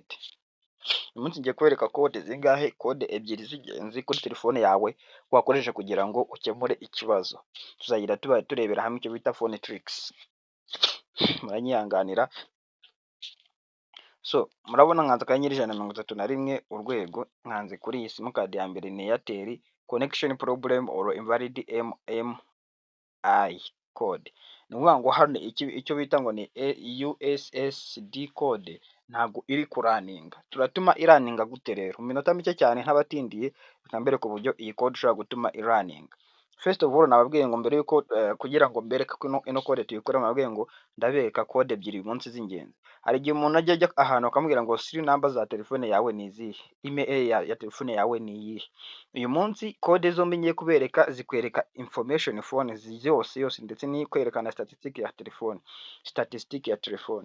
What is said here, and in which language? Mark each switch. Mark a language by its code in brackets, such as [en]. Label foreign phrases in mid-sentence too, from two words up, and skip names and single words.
[rw] Uyu munsi ngiye kubereka kode zingahe, kode ebyiri z'ingenzi kuri telefone yawe wakoresha kugira ngo ukemure ikibazo. Tuzagira turebera hamwe icyo bita [en] phone tricks. [rw] Muranyihanganira. So murabona nkanze akanyenyeri 131 urwego, nkanze kuri iyi simukadi ya mbere ni Airtel, [en] connection problem or invalid MMI code. [rw] Ni ukuvuga ngo hano icyo bita ngo ni [en] USSD code [rw] ntabwo iri kuraninga. Turatuma iraninga gute rero? Mu minota mike cyane ntabatindiye reka mbereke uburyo iyi code ushobora gutuma iraninga. [en] First of all [rw] nababwiye ngo mbere yuko kugira ngo mbereke ko ino code tuyikora, nababwiye ngo ndabereka code ebyiri uyu munsi z'ingenzi. Hari igihe umuntu ajya ahantu akamubwira ngo [en] serial number [rw] za telefone yawe ni izihe, email ya telefone yawe ni iyihe. Uyu munsi code zombi ngiye kubereka zikwereka [en] information phone [rw] yose ndetse n'ikwerekana statistic ya telefone.